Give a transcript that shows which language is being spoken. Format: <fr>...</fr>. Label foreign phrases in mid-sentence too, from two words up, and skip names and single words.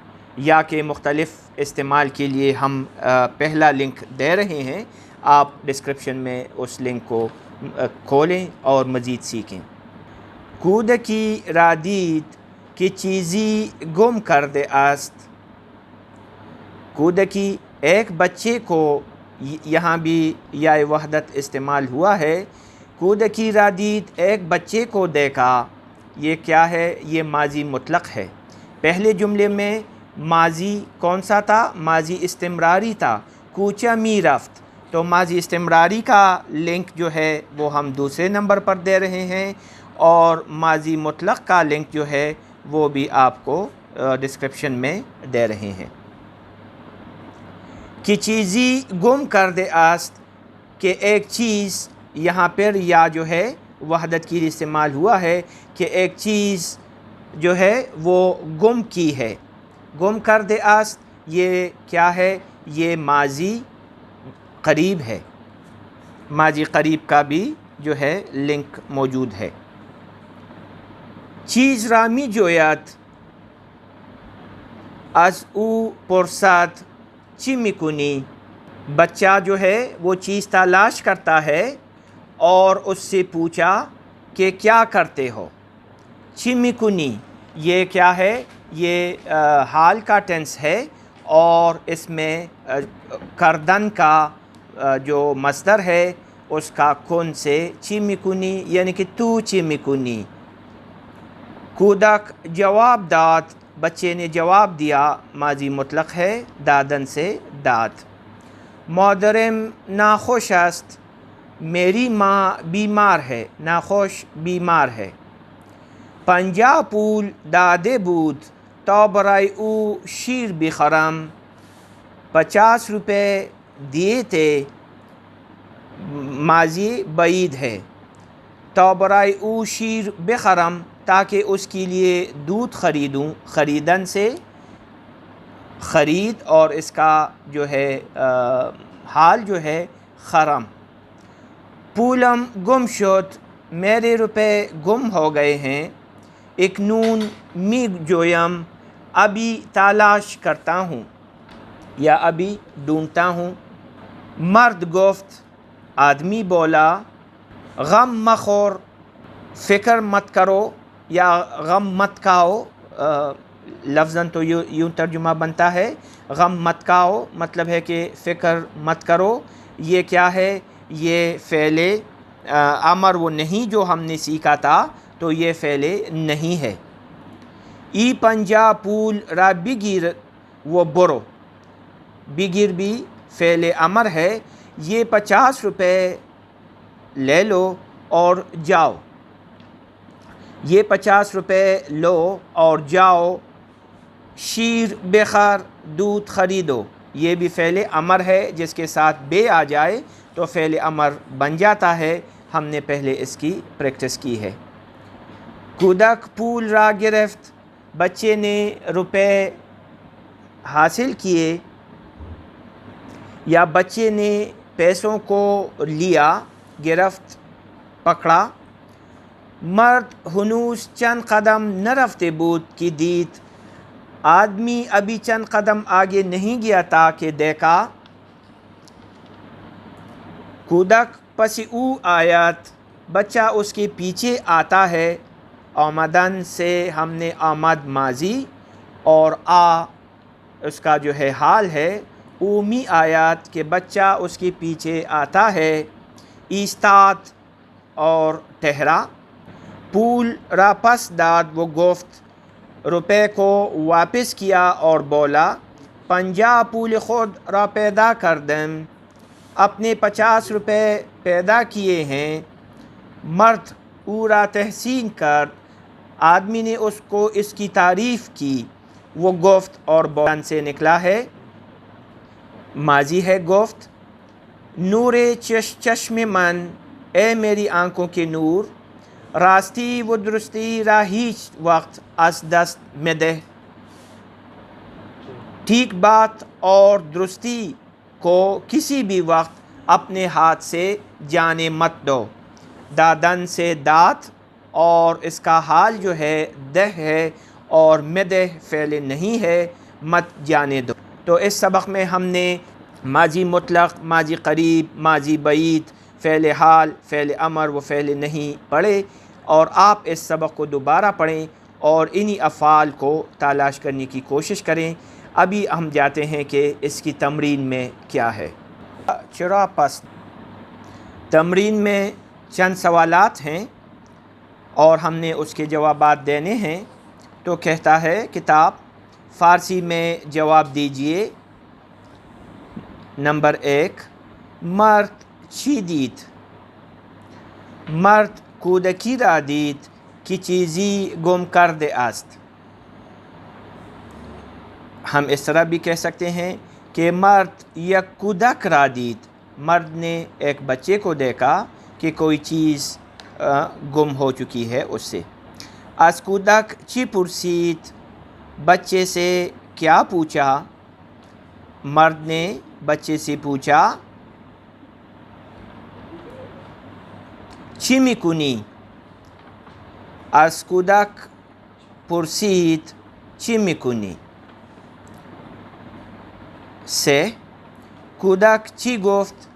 <ur>یا کے مختلف استعمال کے لیے ہم پہلا لنک دے رہے ہیں، آپ ڈسکرپشن میں اس لنک کو کھولیں اور مزید سیکھیں۔</ur> <fa>کودکی را دید کہ چیزی گم کرده است،</fa> <ur>کودکی ایک بچے کو، یہاں بھی یا وحدت استعمال ہوا ہے۔</ur> <fa>کودکی را دید</fa> <ur>ایک بچے کو دیکھا، یہ کیا ہے؟ یہ ماضی مطلق ہے۔ پہلے جملے میں ماضی کون سا تھا؟ ماضی استمراری تھا، کوچہ می رفت، تو ماضی استمراری کا لنک جو ہے وہ ہم دوسرے نمبر پر دے رہے ہیں، اور ماضی مطلق کا لنک جو ہے وہ بھی آپ کو ڈسکرپشن میں دے رہے ہیں۔</ur> <fa>کہ چیزی گم کرده است،</fa> <ur>کہ ایک چیز، یہاں پر یا جو ہے وحدت کی استعمال ہوا ہے کہ ایک چیز جو ہے وہ گم کی ہے۔</ur> <fa>گم کرده است</fa> <ur>یہ کیا ہے؟ یہ ماضی قریب ہے، ماضی قریب کا بھی جو ہے لنک موجود ہے۔</ur> <fa>چیز را می جوید از او پرسد چی میکنی،</fa> <ur>بچہ جو ہے وہ چیز تلاش کرتا ہے اور اس سے پوچھا کہ کیا کرتے ہو۔</ur> <fa>چی میکنی</fa> <ur>یہ کیا ہے؟ یہ حال کا ٹینس ہے، اور اس میں کردن کا جو مصدر ہے اس کا کن سے</ur> <fa>چی میکنی،</fa> <ur>یعنی کہ</ur> <fa>تو چی میکنی۔ کودک جواب داد،</fa> <ur>بچے نے جواب دیا، ماضی مطلق ہے، دادن سے داد۔</ur> <fa>مادرم ناخوش است،</fa> <ur>میری ماں بیمار ہے، ناخوش بیمار ہے۔</ur> <fa>50 پول داده بود تا برای او شیر بخرم،</fa> <ur>50 روپے دیے تھے، ماضی بعید ہے،</ur> <fa>تا برای او شیر بخرم</fa> <ur>تاکہ اس کے لیے دودھ خریدوں، خریدن سے خرید، اور اس کا جو ہے حال جو ہے خرم۔</ur> <fa>پولم گم شد،</fa> <ur>میرے روپے گم ہو گئے ہیں۔</ur> <fa>اکنون می جویم،</fa> <ur>ابھی تلاش کرتا ہوں یا ابھی ڈھونڈتا ہوں۔</ur> <fa>مرد گفت،</fa> <ur>آدمی بولا،</ur> <fa>غم مخور،</fa> <ur>فکر مت کرو یا غم مت کھاؤ، لفظاً تو یوں ترجمہ بنتا ہے غم مت کھاؤ، مطلب ہے کہ فکر مت کرو۔ یہ کیا ہے؟ یہ فعل امر وہ نہیں جو ہم نے سیکھا تھا، تو یہ فعل نہیں ہے۔</ur> <fa>ای 50 پول را بگیر و برو،</fa> <ur>بگیر بھی فعل امر ہے، یہ 50 روپے لے لو اور جاؤ، یہ 50 روپے لو اور جاؤ۔</ur> <fa>شیر بخر،</fa> <ur>دودھ خریدو، یہ بھی فعل امر ہے، جس کے ساتھ بے آ جائے تو فعل امر بن جاتا ہے، ہم نے پہلے اس کی پریکٹس کی ہے۔</ur> <fa>کودک پول را گرفت،</fa> <ur>بچے نے روپے حاصل کیے یا بچے نے پیسوں کو لیا، گرفت پکڑا۔</ur> <fa>مرد هنوز چند قدم نرفته بود کہ دید،</fa> <ur>آدمی ابھی چند قدم آگے نہیں گیا تھا کہ دیکھا۔</ur> <fa>کودک پس او آیت</fa> <ur>بچہ اس کے پیچھے آتا ہے، آمدن سے ہم نے آمد ماضی اور اس کا جو ہے حال ہے،</ur> <fa>اومی آیات</fa> <ur>کہ بچہ اس کے پیچھے آتا ہے، ایستاد اور ٹھہرا،</ur> <fa>پول را پس داد وہ گفت،</fa> <ur>روپے کو واپس کیا اور بولا،</ur> <fa>50 پول خود را پیدا کردم،</fa> <ur>اپنے 50 روپے پیدا کیے ہیں۔</ur> <fa>مرد او را تحسین کرد،</fa> <ur>آدمی نے اس کو اس کی تعریف کی، وہ گفت اور بولن سے نکلا ہے، ماضی ہے گفت،</ur> <fa>نور چشم من،</fa> <ur>اے میری آنکھوں کے نور،</ur> <fa>راستی و درستی را ہیچ وقت از دست مدہ،</fa> <ur>ٹھیک بات اور درستی کو کسی بھی وقت اپنے ہاتھ سے جانے مت دو، دادن سے دات اور اس کا حال جو ہے دہ ہے اور مدح فعل نہیں ہے، مت جانے دو۔ تو اس سبق میں ہم نے ماضی مطلق، ماضی قریب، ماضی بعید، فعل حال، فعل امر و فعل نہیں پڑھے، اور آپ اس سبق کو دوبارہ پڑھیں اور انہی افعال کو تلاش کرنے کی کوشش کریں۔ ابھی ہم جاتے ہیں کہ اس کی تمرین میں کیا ہے۔ چرا پس تمرین میں چند سوالات ہیں اور ہم نے اس کے جوابات دینے ہیں۔ تو کہتا ہے کتاب، فارسی میں جواب دیجئے۔ نمبر 1،</ur> <fa>مرد چی دید؟ مرد کودکی را دید که چیزی گم کرده است۔</fa> <ur>ہم اس طرح بھی کہہ سکتے ہیں کہ</ur> <fa>مرد یک کودک را دید،</fa> <ur>مرد نے ایک بچے کو دیکھا کہ کوئی چیز گم ہو چکی ہے اس سے۔</ur> <fa>از کودک چی پرسید؟</fa> <ur>بچے سے کیا پوچھا؟ مرد نے بچے سے پوچھا،</ur> <fa>چی میکنی؟ از کودک پرسید چی میکنی؟ 3، کودک چی گفت؟</fa>